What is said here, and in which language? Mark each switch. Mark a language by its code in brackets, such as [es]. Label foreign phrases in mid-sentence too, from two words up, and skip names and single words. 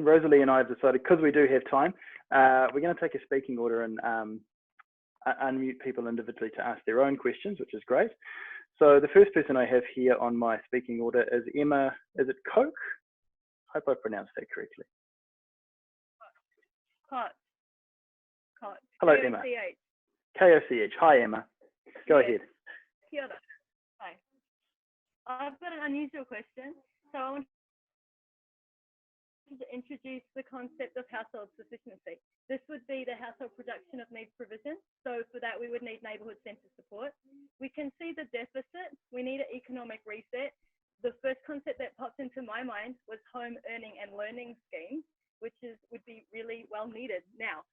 [en] Rosalie and I have decided, because we do have time, we're going to take a speaking order and unmute people individually to ask their own questions, which is great. So the first person I have here on my speaking order is Emma, is it Koch? I hope I pronounced that correctly. Koch. Hello, Emma. K-O-C-H. Hi, Emma. Go ahead. [mi] Kia ora. Hi. [en] I've got an unusual question. So I want to introduce the concept of household sufficiency. This would be the household production of needs provision. So for that, we would need neighbourhood centre support. We can see the deficit. We need an economic reset. The first concept that popped into my mind was home earning and learning schemes, which would be really well needed now.